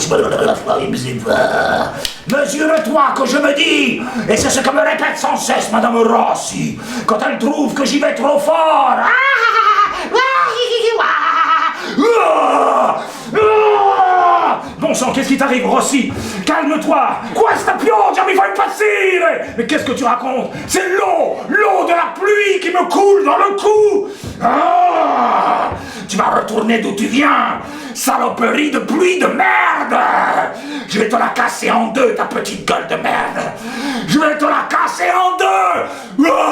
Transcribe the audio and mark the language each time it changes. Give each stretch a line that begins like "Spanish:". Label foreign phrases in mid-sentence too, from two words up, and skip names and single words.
French: Mesure-toi que je me dis. Et c'est ce que me répète sans cesse Madame Rossi, quand elle trouve que j'y vais trop fort. Bon sang, qu'est-ce qui t'arrive, Rossi? Calme-toi.
Italian: Questa pioggia mi fa impazzire.
French: Mais qu'est-ce que tu racontes? C'est l'eau de la pluie qui me coule dans le cou. Ah, tu vas retourner d'où tu viens, saloperie de pluie de merde. Je vais te la casser en deux, ta petite gueule de merde. Je vais te la casser en deux.